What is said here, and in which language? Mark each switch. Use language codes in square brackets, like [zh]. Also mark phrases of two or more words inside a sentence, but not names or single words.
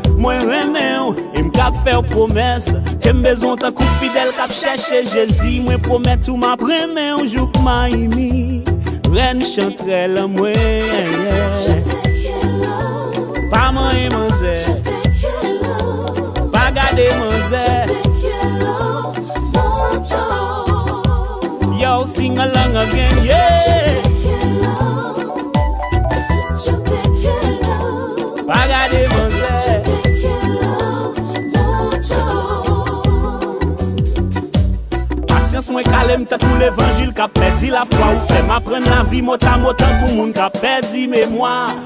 [ht] Mwen renmen ou, e m k ap fè ou pwomès. Ke m bezwen tan kou fidèl k ap chèche Jezi. Mwen pwomèt ou m ap renmen ou jouk Miami. Renn chantrel mwen, yeah, yeah. [es] Je te quiero. [ht] Pa manye manzè. [es] Je te quiero. [ht] Pa gade manzè. [es] Je te quiero mucho. [en] Yo, sing along again, yeah. [es] Je te quiero. Je te quiero. [ht] Pa gade manzè. [es] Je te quiero mucho. [ht] Pasyans mwen kale m tan kou levanjil k ap pèdi la fwa ou fè m aprann lavi mot a mot tan kou moun k ap pèdi memwa.